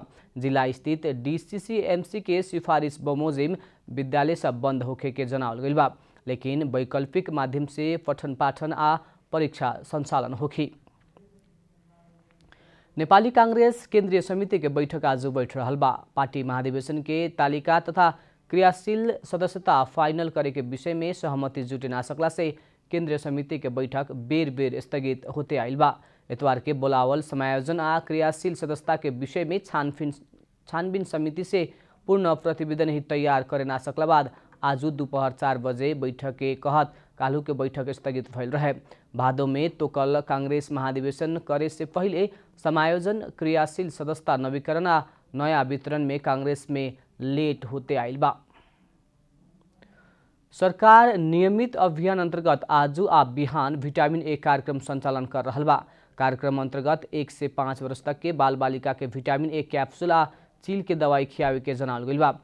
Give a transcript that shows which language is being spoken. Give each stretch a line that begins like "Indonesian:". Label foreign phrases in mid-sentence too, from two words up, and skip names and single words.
Bhojpuri: जिला स्थित डीसीसीएमसी के सिफारिश बमोजिम विद्यालय सब बंद होखे के जनावल गइल बा, लेकिन वैकल्पिक माध्यम से पठन पाठन आ परीक्षा संचालन होखी। नेपाली कांग्रेस केंद्रीय समिति के बैठक आज बैठ रहल बा। पार्टी महाधिवेशन के तालिका तथा क्रियाशील सदस्यता फाइनल करे के विषय में सहमति जुटे ना सकला से केंद्रीय समिति के बैठक बेर बेर स्थगित होते आइल बा। इतवार के बोलावल समायोजन आ क्रियाशील सदस्यता के विषय में छानबीन समिति से पूर्ण प्रतिवेदन ही तैयार करे ना सकला बाद आज दोपहर 4 बजे बैठक के कहत काल्हू के बैठक स्थगित भइल रहे। भादो में तो कल कांग्रेस महाधिवेशन करे से पहले समायोजन, क्रियाशील सदस्यता नवीकरण आ नया वितरण में कांग्रेस में लेट होते आइल बा। सरकार नियमित अभियान अंतर्गत आज आ बिहान विटामिन ए कार्यक्रम संचालन कर रहल बा। कार्यक्रम अंतर्गत 1 से 5 वर्ष तक के बाल बालिका के विटामिन ए कैप्सूल आ चील के दवाई खियावे के जनावल गइल बा।